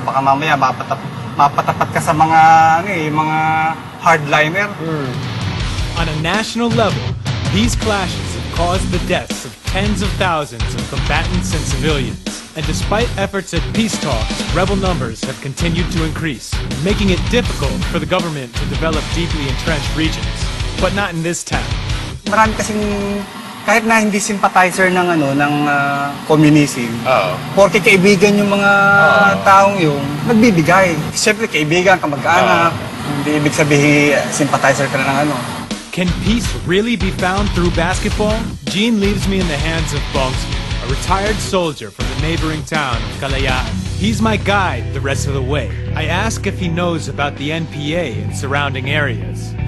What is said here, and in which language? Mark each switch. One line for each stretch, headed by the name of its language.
Filipino: Baka mamaya mapatapat ka sa mga, mga hardliner.
English: On a national level, these clashes have caused the deaths of tens of thousands of combatants and civilians. And despite efforts at peace talks, rebel numbers have continued to increase, making it difficult for the government to develop deeply entrenched regions. But not in this town.
Filipino: Marami kasing, kahit na hindi sympathizer ng communism, porque kaibigan yung mga taong yung nagbibigay. Siyempre, kaibigan, kamag-anak, hindi ibig sabihin sympathizer ka na ng
English: Can peace really be found through basketball? Gene leaves me in the hands of Bongsky, a retired soldier from the neighboring town of Kalayaan. He's my guide the rest of the way. I ask if he knows about the NPA and surrounding areas.